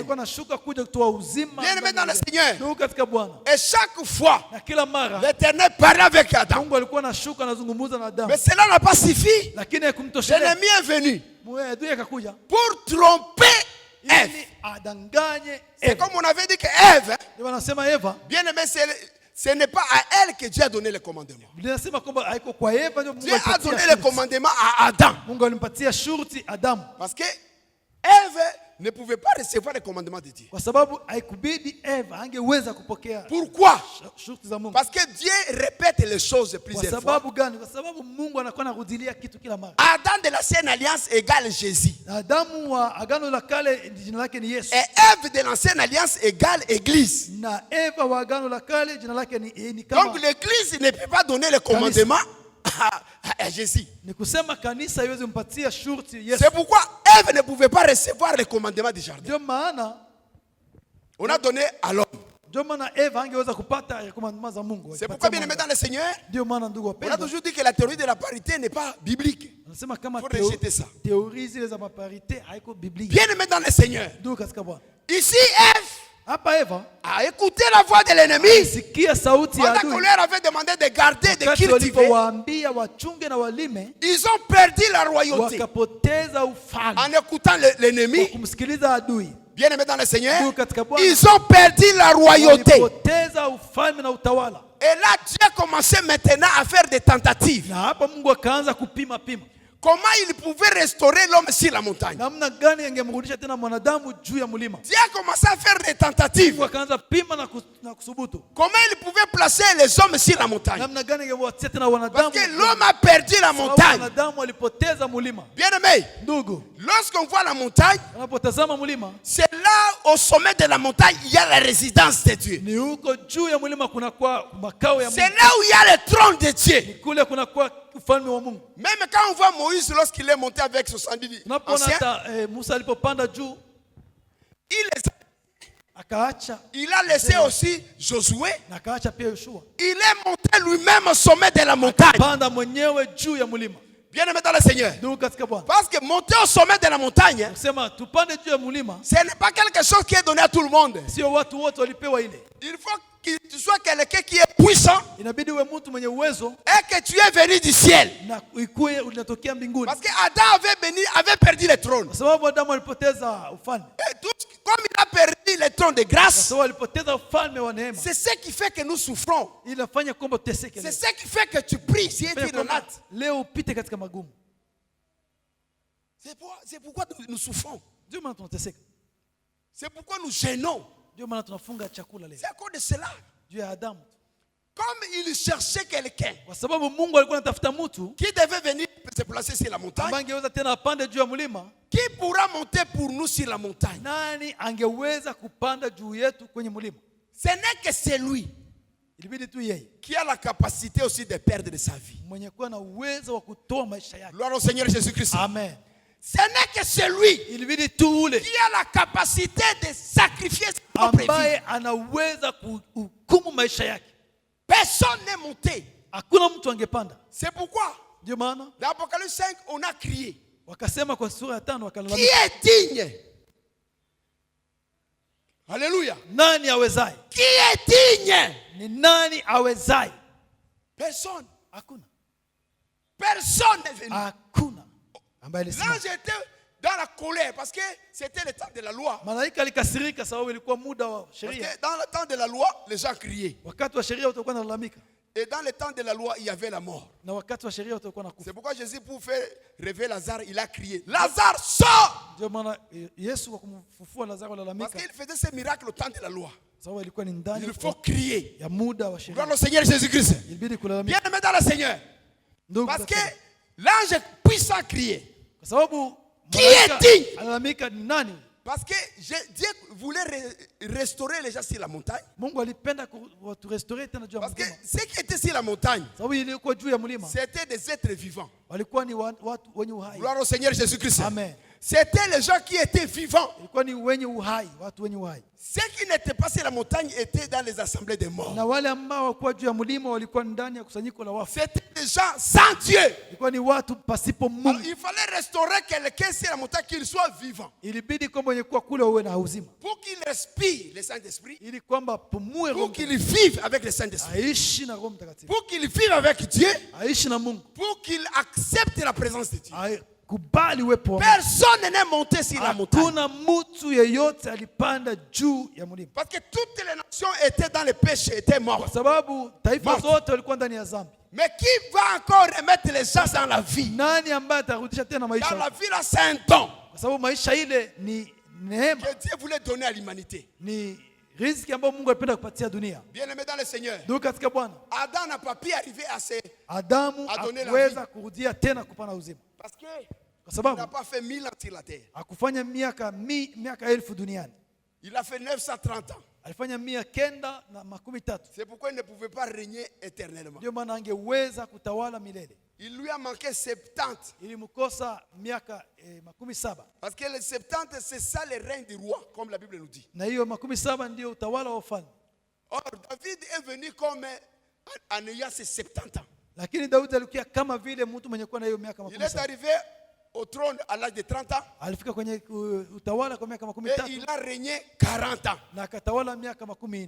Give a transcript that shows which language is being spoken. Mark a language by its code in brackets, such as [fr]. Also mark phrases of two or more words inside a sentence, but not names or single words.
[fr] Bien aimé dans le Seigneur. Et chaque fois, l'Éternel parlait avec Adam. Mais cela n'a pas suffi. L'ennemi est venu pour tromper Ève. C'est comme on avait dit que Ève, bien aimé, ce n'est pas à elle que Dieu a donné les commandements. [sw] Biblia inasema kwamba haiko kwa Eva ndio Mungu [fr] Dieu a [sw] alipatia [fr] donné les [sw] shurti. [fr] commandements à Adam. [sw] Mungu alimpatia shurti Adamu. [fr] Parce que Ève ne pouvait pas recevoir les commandements de Dieu. [sw] Kwa sababu haikubidi Eva angeweza kupokea [fr] Pourquoi? [sw] shurti za Mungu. [fr] Parce que Dieu répète les choses [sw] Kwa [fr] plusieurs fois. [sw] sababu gani? Kwa sababu Mungu anakuwa anarudilia kitu kila mara. [fr] Adam de l'ancienne alliance égale Jésus. [sw] Adamu wa agano la kale jina lake ni Yesu. [fr] Et Ève de l'ancienne alliance égale Église. [sw] Na Eva wa agano la kale jina lake ni kama. [fr] Donc l'Église ne peut pas donner les commandements à Jésus. [sw] Ni kusema kanisa haiwezi kumpatia shurti Yesu. [fr] C'est pourquoi Ève ne pouvait pas recevoir les commandements du jardin. [sw] Ndio maana [fr] On a donné à l'homme. [sw] ndio maana Eva angeweza kupata commandements za Mungu. [fr] C'est pourquoi bien aimé dans le Seigneur, [sw] Ndio maana ndugu [fr] on a [sw] wapendwa, [fr] toujours dit que la théorie de la parité n'est pas biblique. [sw] anasema kama [fr] Faut rejeter ça. [sw] théorie zile za maparite haiko biblique. [fr] Bien aimé dans le Seigneur. [sw] Ndugu katika Bwana. [fr] Ici, Ève [sw] Hapa Eva [fr] a écouté la voix de l'ennemi. [sw] sikia sauti ya [fr] Pendant qu'on [sw] adui. [fr] leur avait demandé de garder, de [sw] Wakati [fr] cultiver, [sw] walipowaambia wachunge na walime, [fr] ils ont perdu la royauté [sw] wakapoteza ufalme [fr] en écoutant [sw] kwa [fr] l'ennemi. [sw] kumsikiliza adui. [fr] Bien aimé dans le Seigneur, [sw] Ndugu katika Bwana, [fr] ils ont perdu la royauté. [sw] walipoteza ufalme na utawala. [fr] Et là, Dieu a commencé maintenant à faire des tentatives. [sw] Na hapa Mungu akaanza kupima. [fr] Comment il pouvait restaurer l'homme sur la montagne? [sw] Namna gani angemrudisha tena mwanadamu juu ya mlima? [fr] Dieu a commencé à faire des tentatives. [sw] Mungu akaanza pima na kusubutu. [fr] Comment il pouvait placer les hommes sur la montagne? [sw] Namna gani angewatia tena [fr] Parce [sw] wanadamu? [fr] que l'homme a perdu la montagne. [sw] Wanadamu walipoteza mlima. [fr] Bien aimé, [sw] Ndugu, [fr] lorsqu'on voit la montagne, [sw] unapotazama mlima, [fr] c'est là au sommet de la montagne, il y a la résidence de Dieu. [sw] ni huko juu ya mlima kuna kwa makao ya [fr] C'est [sw] Mungu. [fr] là où il y a le trône de Dieu. [sw] Kule kuna kwa ufalme wa Mungu. [fr] Même quand on voit Moïse lorsqu'il est monté avec 70 [sw] Tunapoona [fr] anciens, [sw] hata Musa alipopanda juu akaacha [fr] il a laissé aussi Josué. [sw] na akaacha pia Yoshua. [fr] Il est monté lui-même au sommet de la montagne. [sw] Panda mwenyewe juu ya mlima. [fr] Bien aimé dans le Seigneur. [sw] Ndugu katika Bwana. [fr] Parce que monter au sommet de la montagne, [sw] Kusema tupande juu ya mlima, [fr] ce n'est pas quelque chose qui est donné à tout le monde. [sw] sio watu wote walipewa ile. [fr] Il faut que tu sois quelqu'un qui est puissant [sw] Inabidi uwe mtu mwenye uwezo [fr] et que tu es venu du ciel. [sw] na ikuwe unatokea mbinguni. [fr] Parce que Adam avait perdu le trône. [sw] Kwa sababu Adamu alipoteza ufalme. [fr] Et comme il a perdu le trône de [sw] Kwa [fr] grâce, [sw] sababu alipoteza ufalme wa neema. [fr] c'est ce qui fait que nous souffrons. [sw] Inafanya kwamba tuteseke [fr] C'est [sw] leo. [fr] ce qui fait que tu pries. Si [sw] Inafanya [fr] tu [sw] kwamba [fr] renates. [sw] leo upite katika magumu. [fr] C'est pourquoi nous souffrons. [sw] Ndio maana tunateseka. [fr] C'est pourquoi nous gênons. [sw] Ndio maana tunafunga chakula leo. [fr] C'est à cause de cela. [sw] Juu ya Adamu. [fr] Comme il cherchait quelqu'un [sw] Kwa sababu Mungu alikuwa anatafuta mtu [fr] qui devait venir se placer sur la montagne, [sw] ambaye angeweza tena apande juu ya mlima. [fr] qui pourra monter pour nous sur la montagne? [sw] Nani angeweza kupanda juu yetu kwenye mlima? [fr] Ce n'est que celui [sw] Ilibidi tu yeye [fr] qui a la capacité aussi de perdre sa vie. [sw] mwenye kuwa na uwezo wa kutoa maisha yake. [fr] Gloire au Seigneur Jésus-Christ. Amen. Ce n'est que celui [sw] Ilibidi tu ule [fr] qui a la capacité de sacrifier sa propre vie. [sw] ambaye anaweza kuhukumu maisha yake. [fr] Personne n'est monté. [sw] Hakuna mtu angepanda. [fr] C'est pourquoi, [sw] Ndio maana [fr] dans Apocalypse 5, on a crié: [sw] wakasema kwa sura ya 5 [fr] qui [sw] wakalalamika, [fr] est digne? Alléluia. [sw] nani awezaye? [fr] Qui est digne? [sw] Ni nani awezaye? [fr] Personne. [sw] Hakuna. [fr] Personne n'est venu. [sw] Hakuna ambaye alisema. [fr] Là, j'étais dans la colère parce que c'était le temps de la loi. [sw] Malaika alikasirika sababu ilikuwa muda wa [fr] Parce [sw] sheria. [fr] que dans le temps de la loi, les gens criaient. [sw] Wakati wa sheria utakuwa unalalamika. [fr] Et dans le temps de la loi, il y avait la mort. [sw] Na wakati wa sheria utakuwa nakufa. [fr] C'est pourquoi Jésus, pour faire réveiller Lazare, il a crié: Lazare, sors! [sw] Ndio maana Yesu kwa kumfufua Lazaro [fr] Parce [sw] alalamika [fr] qu'il faisait ce miracle au temps de la loi. [sw] sababu ilikuwa ni ndani [fr] Il faut crier. [sw] ya muda wa [fr] Gloire [sw] sheria. [fr] au Seigneur Jésus-Christ. [sw] Ilibidi kulalamika. [fr] Bien aimé dans le Seigneur. [sw] Ndugu [fr] Parce que [sw] katika- [fr] l'ange puissant criait. [sw] kwa sababu [fr] Qui est-il? [sw] alalamika ni nani? [fr] Parce que Dieu voulait restaurer les gens sur la montagne. [sw] Mungu alipenda kuturestore tena juu ya [fr] Parce que [sw] mlima. [fr] ceux qui étaient sur la montagne, [sw] Sababu ilikuwa juu ya mlima. [fr] c'était des êtres vivants. [sw] Walikuwa ni watu wenye uhai. [fr] Gloire au Seigneur Jésus-Christ. Amen. C'était les gens qui étaient vivants. [sw] Ilikuwa ni wenye uhai, watu wenye uhai. [fr] Ceux qui n'étaient pas sur la montagne étaient dans les assemblées des morts. [sw] Na wale ambao walikuwa juu ya mlima walikuwa ndani ya kusanyiko la wafu. [fr] C'était des gens sans Dieu. [sw] Ilikuwa ni watu pasipo [fr] Alors, [sw] Mungu. [fr] il fallait restaurer quelqu'un sur la montagne, qu'il soit vivant. [sw] Ilibidi kwamba wenye kuwa kule wawe na uzima. [fr] Pour qu'il respire le Saint-Esprit. [sw] Ili kwamba pumue Roho [fr] Pour qu'il vive avec le Saint-Esprit. [sw] aishi na Roho Mtakatifu. [fr] Pour qu'il vive avec Dieu. [sw] Aishi na Mungu. [fr] Pour qu'il accepte la présence de Dieu. [sw] walikubali uwepo wa Mungu. [fr] Personne n'est monté sur la montagne. [sw] Hakuna mtu yeyote alipanda juu ya mlima. [fr] Parce que toutes les nations étaient dans le péché, étaient [sw] Kwa [fr] mortes. [sw] sababu taifa zote walikuwa ndani ya dhambi. [fr] Mais qui va encore remettre les gens dans la vie? [sw] Nani ambaye atarudisha tena [fr] Dans [sw] maisha? [fr] la vie là, c'est un don [sw] Kwa sababu maisha ile ni neema, [fr] que Dieu voulait donner à l'humanité. [sw] ni riziki ambayo Mungu alipenda kupatia dunia. [fr] Bien-aimé dans le Seigneur, [sw] Ndugu katika Bwana, [fr] Adam n'a pas pu arriver à ce... [sw] Adamu [fr] Adonner la [sw] hakuweza kurudia tena kupana uzima, [fr] Parce que [sw] kwa [fr] il [sw] sababu [fr] n'a pas fait 1000 ans sur la terre. [sw] hakufanya miaka 1000 duniani, [fr] Il a fait 930 ans. [sw] alifanya 930. [fr] C'est pourquoi il ne pouvait pas régner éternellement. [sw] Ndio maana angeweza kutawala milele. [fr] Il lui a manqué 70. [sw] Ilimkosa miaka 70, [fr] Parce que les 70, c'est ça le règne du roi, comme la Bible nous dit. [sw] na hiyo 70 ndio utawala wa ufalme. [fr] Or, David est venu comme en ayant ses 70 ans. [sw] Lakini Daudi alikuwa kama vile mtu mwenye kuwa na hiyo miaka [fr] Il est [sw] 70. [fr] arrivé au trône à l'âge de 30 ans. [sw] Alifika kwenye utawala kwa miaka [fr] Et [sw] 13 [fr] il a régné 40 ans. [sw] na akatawala miaka 40.